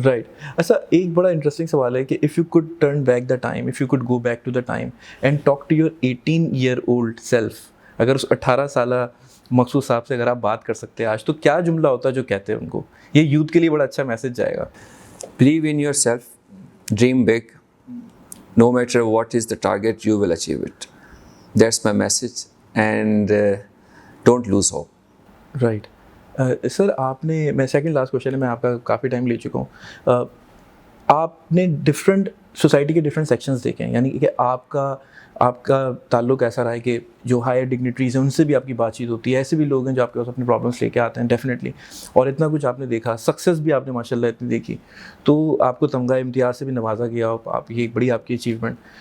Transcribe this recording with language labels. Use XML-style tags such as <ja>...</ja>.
<en>Right.</en> <ur>اچھا ایک بڑا انٹرسٹنگ سوال ہے کہ</ur> <en>if you could turn back the time, if you could go back to the time and talk to your 18-year-old self,</en> <ur>اگر اس 18 سالہ مقصود صاحب سے اگر آپ بات کر سکتے ہیں آج, تو کیا جملہ ہوتا جو کہتے ہیں ان کو؟ یہ یوتھ کے لیے بڑا اچھا میسج جائے گا.</ur> <en>Believe in yourself, dream big, no matter what is the target, you will achieve it. That's my message, and don't lose hope. Right.</en> <ur>سر آپ نے, میں سیکنڈ لاسٹ کوشچن ہے, میں آپ کا کافی ٹائم لے چکا ہوں. آپ نے ڈفرینٹ سوسائٹی کے ڈفرینٹ سیکشنز دیکھے ہیں, یعنی کہ آپ کا تعلق ایسا رہا ہے کہ جو ہائر ڈگنیٹریز ہیں ان سے بھی آپ کی بات چیت ہوتی ہے, ایسے بھی لوگ ہیں جو آپ کے پاس اپنے پرابلمس لے کے آتے ہیں ڈیفینیٹلی, اور اتنا کچھ آپ نے دیکھا, سکسیز بھی آپ نے ماشاء اللہ اتنی دیکھی, تو آپ کو تمغہ امتیاز سے بھی نوازا گیا, آپ یہ ایک بڑی آپ کی اچیومنٹ.</ur>